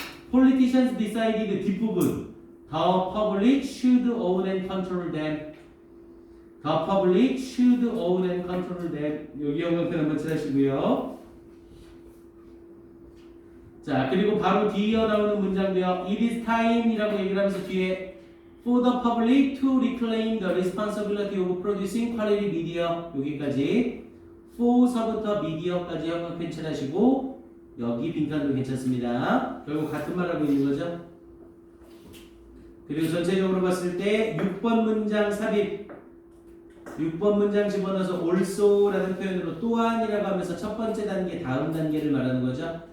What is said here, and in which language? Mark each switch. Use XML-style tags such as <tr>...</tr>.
<en>politicians decided</en> <ko>뒷부분</ko> <en>the public should own and control them. The public should own and control them.</en> <ko>여기 형광펜 한번 칠하시고요. 자, 그리고 바로 뒤에 나오는 문장도요.</ko> <en>It is time이라고</en> <ko>얘기를 하면서 뒤에</ko> <en>for the public to reclaim the responsibility of producing quality media.</en> <ko>여기까지 for서부터 media까지 형광펜 칠하시고 여기 빈칸도 괜찮습니다. 결국 같은 말 하고 있는 거죠. 그리고 전체적으로 봤을 때 6번 문장 삽입 6번 문장 집어넣어서 also라는 표현으로 또한이라고 하면서 첫 번째 단계 다음 단계를 말하는 거죠.</ko>